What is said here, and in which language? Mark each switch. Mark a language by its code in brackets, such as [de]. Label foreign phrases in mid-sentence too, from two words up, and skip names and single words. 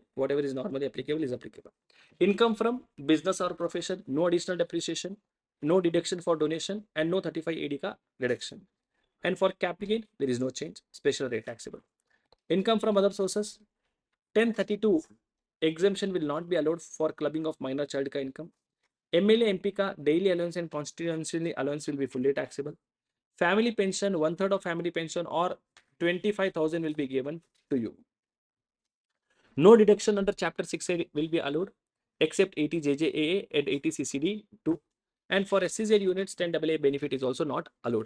[en] Whatever is normally applicable is applicable. Income from business or profession, no additional depreciation, no deduction for donation, and no 35 AD deduction. And for capital gain, there is no change. Special rate taxable. Income from other sources, 1032 exemption will not be allowed for clubbing of minor child ka income. MLA MP ka daily allowance and constituency allowance will be fully taxable. Family pension, 1/3 of family pension or 25,000 will be given to you. No deduction under chapter 6A will be allowed except 80 JJAA and 80 CCD 2. And for SCZ units, 10 AA benefit is also not allowed.